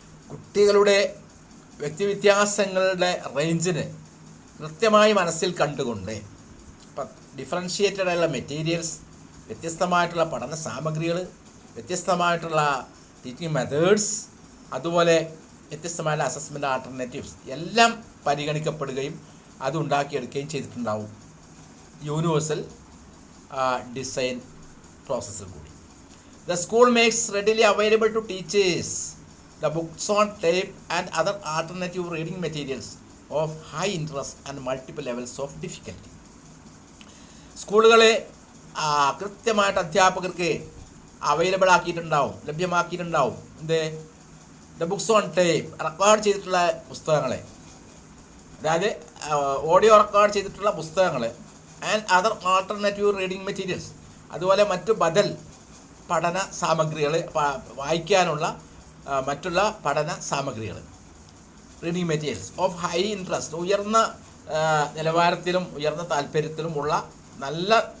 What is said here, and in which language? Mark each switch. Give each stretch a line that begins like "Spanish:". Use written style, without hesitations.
Malayalam: കുട്ടികളുടെ വ്യക്തിവ്യത്യാസങ്ങളുടെ റേഞ്ചിന് കൃത്യമായി മനസ്സിൽ കണ്ടുകൊണ്ട് ഡിഫറൻഷിയേറ്റഡ് ആയിട്ടുള്ള മെറ്റീരിയൽസ്, വ്യത്യസ്തമായിട്ടുള്ള പഠന സാമഗ്രികൾ, വ്യത്യസ്തമായിട്ടുള്ള ടീച്ചിങ് മെത്തേഡ്സ്, അതുപോലെ വ്യത്യസ്തമായുള്ള അസസ്മെൻ്റ് ആൾട്ടർനേറ്റീവ്സ് എല്ലാം പരിഗണിക്കപ്പെടുകയും അത് ഉണ്ടാക്കിയെടുക്കുകയും ചെയ്തിട്ടുണ്ടാവും യൂണിവേഴ്സൽ ഡിസൈൻ പ്രോസസ്സിൽ കൂടി.
English: The school makes readily available to teachers the books on tape and other alternative reading materials of high interest and multiple levels of difficulty.
Malayalam: സ്കൂളുകളെ കൃത്യമായിട്ട് അധ്യാപകർക്ക് available ആക്കിയിട്ടുണ്ടാവും, ലഭ്യമാക്കിയിട്ടുണ്ടാവും.
English: the books on tape,
Malayalam: record ചെയ്തിട്ടുള്ള പുസ്തകങ്ങളെ, അതായത് audio record ചെയ്തിട്ടുള്ള പുസ്തകങ്ങൾ,
English: and other alternative reading materials,
Malayalam: അതുപോലെ മറ്റു ബദൽ പഠന സാമഗ്രികൾ, വായിക്കാനുള്ള മറ്റുള്ള പഠന സാമഗ്രികൾ,
English: reading materials of high interest,
Malayalam: ഉയർന്ന നിലവാരത്തിലും ഉയർന്ന താല്പര്യത്തിലുമുള്ള നല്ല